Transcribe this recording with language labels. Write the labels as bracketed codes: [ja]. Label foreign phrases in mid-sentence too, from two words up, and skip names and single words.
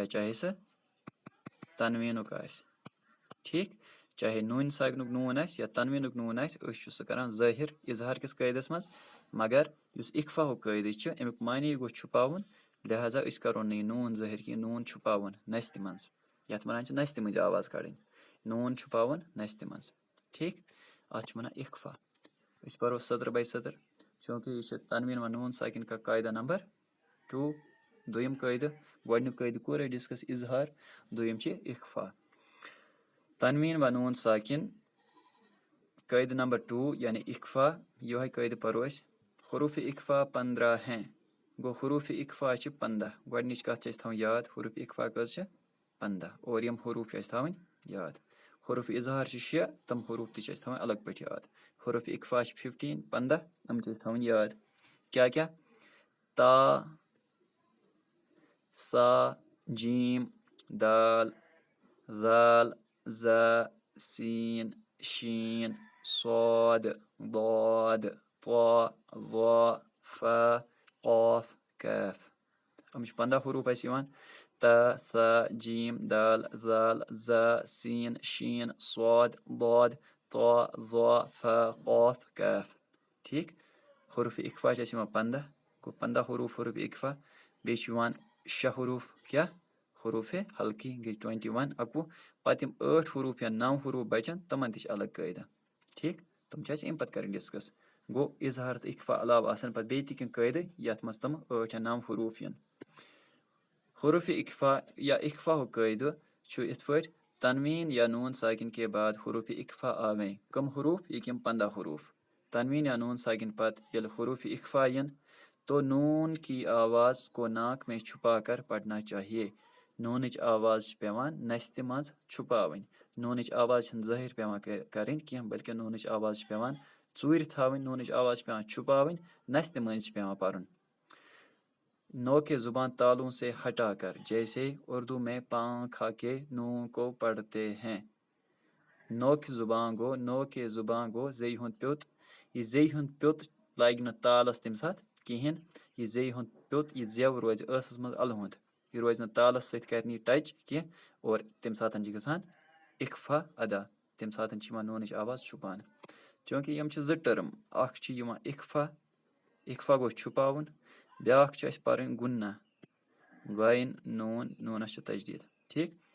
[ks] چاہے سُہ تنویٖنُک آسہِ ٹھیٖک چاہے نوٗنہِ ساکِنُک نوٗن آسہِ یا تنویٖنُک نوٗن آسہِ أسۍ چھِ سُہ کَران ظٲہِر اِظہار کِس قٲیدَس منٛز مگر یُس اِخفاؤک قٲیدٕ چھُ اَمیُک معنے گوٚو چھُپاوُن لِہٰذا أسۍ کَرو نہٕ یہِ نوٗن ظٲہِر کینٛہہ نوٗن چھُپاوُن نستہِ منٛز یَتھ وَنان چھِ نستہِ مٔنٛزۍ آواز کَڑٕنۍ نوٗن چھُپاوُن نستہِ منٛز ٹھیٖک اَتھ چھِ وَنان اِخفا أسۍ پَرو سطر بَے سطر چوٗنٛکہِ یہِ چھِ [ur] تنویٖن و نوٗن ساکِن کا قاعدہ نمبر 2 [ks] دوٚیِم قٲیدٕ گۄڈٕنیُک قٲیدٕ کوٚر اَسہِ ڈِسکس اِظہار دوٚیِم چھِ اِخفا [ur] تنویٖن و نوٗن ساکِن قٲیدٕ نمبر 2 [ks] یعنی اِخفا یِہوٚے قٲیدٕ پَرو أسۍ [ur] حروٗفِ اِخفا 15 ہیں [ks] گوٚو حروٗفِ اِخفا چھِ 15 گۄڈٕنِچ کَتھ چھِ أسۍ تھاوٕنۍ یاد حروٗفِ اِخفا کٔژ چھِ 15 اور یِم حروٗف چھِ اَسہِ تھاوٕنۍ یاد حروٗفِ اِظہار چھِ 6 تِم حروٗف تہِ چھِ اَسہِ تھاوٕنۍ الگ پٲٹھۍ یاد حروٗفِ اِخفا چھِ 15 یِم چھِ اَسہِ تھاوٕنۍ یاد کیٛاہ کیٛاہ تا سا جیٖم دال زال زا سیٖن شیٖن صاد ضاد طا ظا فا قاف کاف یِم چھِ 15 حروٗف اَسہِ یِوان تا سا جیٖم دال زال زا سیٖن شیٖن صاد ضاد طا ظا فا قاف کاف ٹھیٖک حروٗفِ اِخفا چھِ اَسہِ یِوان 15 گوٚو 15 حروٗف حروٗفِ اِخفا بیٚیہِ چھِ یِوان 6 حروٗف کیٛاہ حروٗفِ حلقی گٔے 21 11 پَتہٕ یِم 8 حروٗف یا 9 حروٗف بَچَن تِمَن تہِ چھِ الگ قٲیدٕ ٹھیٖک تِم چھِ اَسہِ اَمہِ پَتہٕ کَرٕنۍ ڈِسکَس گوٚو اِظہار تہٕ اِخفا علاوٕ آسَن پَتہٕ بیٚیہِ تہِ کینٛہہ قٲیدٕ یَتھ منٛز تِم 8 یا 9 حروٗف یِن حروٗفِ اِخفا یا اِخفاہُک قٲیدٕ چھُ یِتھ پٲٹھۍ [ur] تنویٖن یا نوٗن ساکِن کے بعد حروٗفِ اِخفا آویں [ks] کٕم حروٗف یہِ یِم 15 حروٗف تنویٖن یا نوٗن ساکِن پَتہٕ ییٚلہِ حروٗفِ اِخفا یِن [ur] تو نوٗن کی آواز کو ناک میں چھُپا کر پَڑنا چاہیے [ks] نوٗنٕچ آواز چھِ پٮ۪وان نستہِ منٛز چھُپاوٕنۍ نوٗنٕچ آواز چھِنہٕ ظٲہِر پٮ۪وان کَرٕنۍ کینٛہہ بٔلکہِ نوٗنٕچ آواز چھِ پٮ۪وان ژوٗرِ تھاوٕنۍ نوٗنٕچ آواز چھِ پٮ۪وان چھُپاوٕنۍ نستہِ منٛز چھِ پٮ۪وان پَرُن [ur] نو کے زُبان تالوں سے ہٹا کر جیسے اردو میں پان کھا کے نون کو پڑھتے ہیں نو کے زُبان گوٚو نو کے زُبان [ks] گوٚو زیٚیہِ ہُنٛد پیوٚت یہِ زیٚیہِ ہُنٛد پیوٚت لَگہِ نہٕ تالَس تَمہِ ساتہٕ کِہیٖنۍ یہِ زیٚیہِ ہُنٛد پیوٚت یہِ زٮ۪و روزِ ٲسَس منٛز اَلہٕ ہُنٛد یہِ روزِ نہٕ تالَس سۭتۍ کَرِ نہٕ یہِ ٹَچ کینٛہہ اور تَمہِ ساتہٕ چھِ گژھان اِخفا ادا تَمہِ ساتہٕ چھِ یِوان نوٗنٕچ آواز چھُپاونہٕ چوٗنٛکہِ یِم چھِ 2 ٹٔرٕم اَکھ چھِ یِوان اِخفا اِخفا گوٚو چھُپاوُن بیٛاکھ چھِ اَسہِ پَرٕنۍ گُنا غایِن نوٗن نوٗنَس چھِ تجدیٖد ٹھیٖک